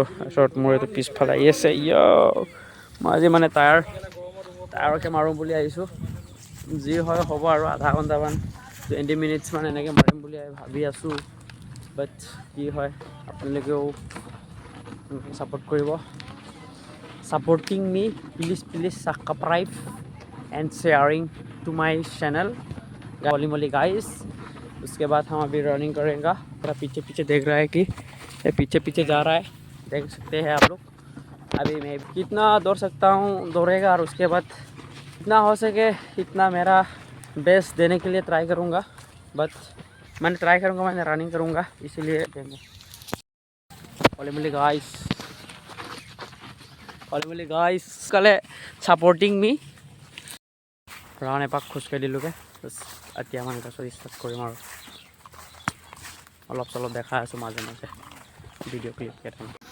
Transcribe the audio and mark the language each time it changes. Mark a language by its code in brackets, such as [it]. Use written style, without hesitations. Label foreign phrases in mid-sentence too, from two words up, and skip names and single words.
[as] তাৰপিছত মোৰ এইটো পিছফালে আহি আছে। মই আজি মানে টায়াৰকে মাৰোঁ বুলি আহিছোঁ, যি হয় হ'ব আৰু। আধা ঘণ্টামান 20 মিনিটছ মান এনেকৈ মাৰিম বুলি ভাবি আছোঁ, বাট কি হয় আপোনালোকেও ছাপোৰ্ট কৰিব। [en] supporting me, please subscribe and sharing to my channel मोली गाइस। [hi] उसके बाद हम अभी रनिंग करेंगे। मेरा पीछे देख रहा है कि ये पीछे जा रहा है, देख सकते हैं आप लोग। अभी मैं कितना दौड़ सकता हूँ दौड़ेगा, और उसके बाद जितना हो सके इतना मेरा बेस्ट देने के लिए ट्राई करूँगा। बट मैंने रनिंग करूँगा, इसीलिए मोली गाइस कले [en] supporting me। [as] ৰাউণ্ড এপাক খোজকাঢ়ি দিলোঁগৈ, এতিয়া মানে তাৰপিছত ষ্টাৰ্ট কৰিম আৰু। অলপ চলপ দেখাই আছোঁ মাজে ভিডিঅ' ক্লিপ কেইটামান।